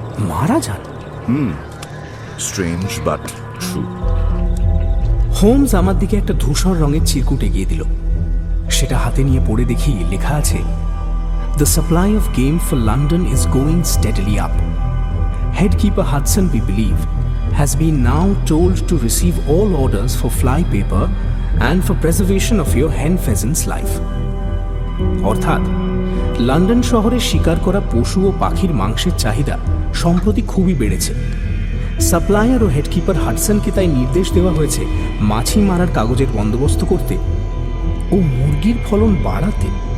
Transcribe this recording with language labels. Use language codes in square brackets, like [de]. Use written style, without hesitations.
[bn] মারা যান? [en] Strange but true. [bn] Holmes আমার দিকে একটা ধূসর রঙের চিরকুট এগিয়ে দিল। সেটা হাতে নিয়ে পড়ে দেখি লেখা আছে, [en] The supply of game for London is going steadily up. Headkeeper Hudson, we believe, has been now told to receive all orders for fly paper and for preservation of your hen pheasant's life. [bn] অর্থাৎ London শহরে শিকার করা পশু ও পাখির মাংসের চাহিদা সম্প্রতি খুবই বেড়েছে। সাপ্লায়ার ও হেডকিপার হাডসনকে তাই নির্দেশ দেওয়া হয়েছে মাছি মারার কাগজের বন্দোবস্ত করতে ও মুরগির ফলন বাড়াতে।